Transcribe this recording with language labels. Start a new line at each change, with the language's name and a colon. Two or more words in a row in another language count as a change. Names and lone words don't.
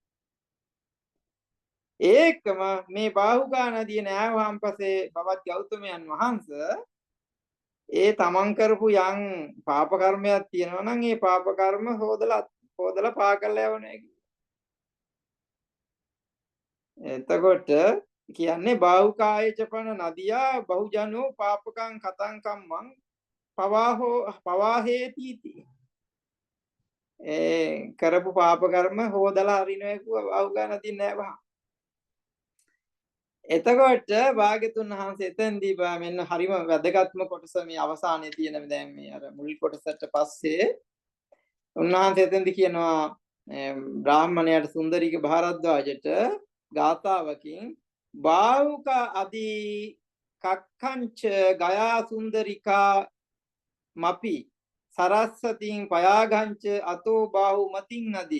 Sinhala: ඒකම මේ බාහුකා නදිය නෑවහන් පස්සේ බවත් ගෞතමයන් වහන්සේ ඒ තමන් කරපු යම් පාප කර්මයක් තියෙනවා නම් ඒ පාප කර්ම හොදලා පාකල්ලා යවන්නේ. එතකොට කියන්නේ
Pali: බාහුකායච පන නදියා බහුජනෝ පාපකං කතං කම්මං පවාහේති.
Sinhala: කරපු පාප කර්ම හොදලා අරිනවා කිව්වා බාහුකා නදිය නෑ වහ. එතකොට භාග්‍යතුන් වහන්සේ එතෙන්දී මෙන්න හරිම වැදගත්ම කොටස මේ අවසානයේ තියෙන දැන් මේ අර මුල් කොටසට පස්සේ උන්වහන්සේ එතෙන්දී කියනවා බ්‍රාහ්මණයාට සුන්දරීක භාරද්වාජට ගාථාවකින්
Pali: බාහුක අදී කක්ඛංච ගයා සුන්දරිකා මපි සරස්සතින් පයාගංච අතෝ බාහු මතින් නදී.